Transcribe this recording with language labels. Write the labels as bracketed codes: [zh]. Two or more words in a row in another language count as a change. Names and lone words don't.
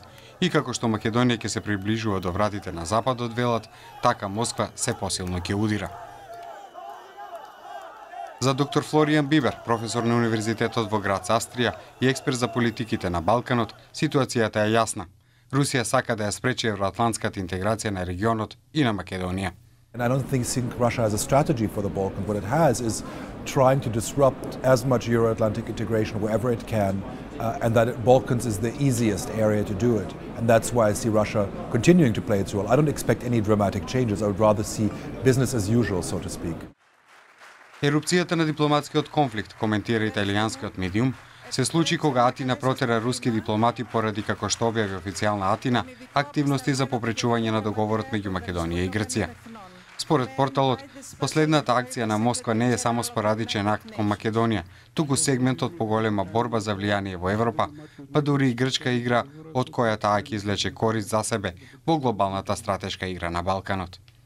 [mk] И како што Македонија ќе се приближува до вратите на Западот, велат, така Москва се посилно ќе удира. За доктор Флоријан Бибер, професор на Универзитетот во Грац, Австрија и експерт за политиките на Балканот, ситуацијата е јасна. Русија сака да ја спречи евроатлантската интеграција на регионот и на Македонија. [en] And I don't think Russia has a strategy for the Balkans. What it has is trying to disrupt as much Euro-Atlantic integration wherever it can, and that Balkans is the easiest area to do it. And that's why I see Russia continuing to play its role. I don't expect any dramatic changes. I would rather see business as usual, so to speak. [mk] Ерупцијата на дипломатскиот конфликт, коментира италијанскиот медиум, се случи кога Атина протера руски дипломати поради, како што објави официјална Атина, активности за попречување на договорот меѓу Македонија и Грција. Според порталот, последната акција на Москва не е само спорадичен акт кон Македонија, туку сегмент од поголема борба за влијание во Европа, па дури и Грчка игра од која таа ќе извлече корист за себе во глобалната стратешка игра на Балканот.